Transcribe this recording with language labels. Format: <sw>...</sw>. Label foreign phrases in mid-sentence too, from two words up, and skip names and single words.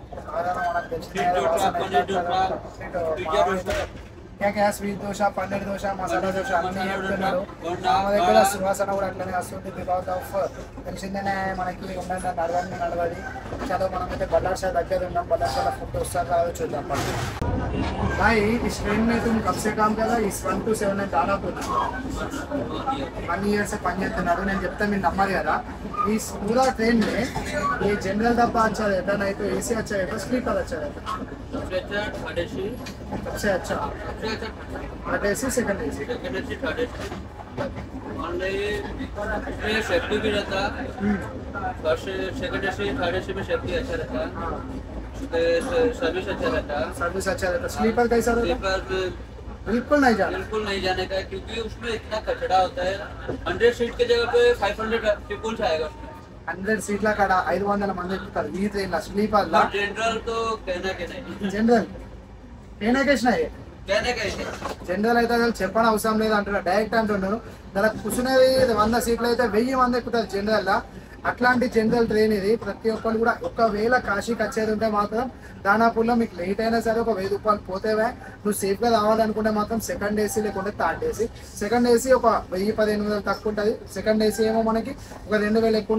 <te>ఆధారం మనకు తెలిసిన</te> <hi>क्या स्वीट दोशा पनीर दोशा मसाला दोशा</hi> <te>అన్నీ చెప్తున్నాడు మా దగ్గర సువాసన కూడా అట్లనే వస్తుంది</te> <en>because of</en> <te>తెలిసిందేనే మనకి ఉండండి నడవది చలో మనమైతే బల్లార్షా దగ్గర ఉన్నాం బల్లార్షాలో ఫుడ్ వస్తారు రాదు చూద్దాం</te> <hi>भाई इस ट्रेन में तुम कब से काम कर रहा है इस 1 to 7 में जाना तो 1 ईयर से</hi> <te>పని చేస్తున్నారు నేను చెప్తా మీరు నమ్మరు కదా</te> <hi>इस पूरा ट्रेन में ये जनरल डब्बा अच्छा रहता नहीं तो एसी अच्छा रहता स्लीपर अच्छा रहता सबसे अच्छा</hi> <en>third AC second AC third AC safety</en> <hi>भी रहता</hi> <en>first second AC third AC</en> <hi>में सेफ्टी अच्छा रहता सर्विस अच्छा रहता स्लीपर कैसा रहता स्लीपर बिल्कुल नहीं जाने का क्योंकि उसमें इतना कचरा होता है 100 सीट के जगह पे 500 पीपल्स आएगा</hi> <te>100 सीట్ల కాడ 500 మంది ఎక్కుతారు ఈ ట్రైన్ లో స్లీపర్ లా</te> <hi>जनरल तो कहना के नहीं जनरल कहने के नहीं कहने का ही</hi> <te>జనరల్ అయితే అసలు చెప్పని అవసరం లేదు అంటున్నారు డైరెక్ట్ అంటున్నారు దానికి కూర్చునేది 100 సీట్లు అయితే 1000 మంది ఎక్కుతారు జనరల్ లా అట్లాంటి</te> <en>general train</en> <te>ఇది ప్రతి ఒక్కరు కూడా ఒకవేళ కాశీకి వచ్చేది ఉంటే మాత్రం దానాపూర్లో మీకు లేట్ అయినా సరే ఒక 1000 రూపాయలు పోతేవే నువ్వు సేఫ్గా రావాలనుకుంటే మాత్రం</te> <en>second AC</en> <te>లేకుంటే</te> <en>third AC second AC</en> <te>ఒక 1000-1500 తక్కువ ఉంటుంది</te> <en>second AC</en> <te>ఏమో మనకి ఒక 2000 ఎక్కువ</te>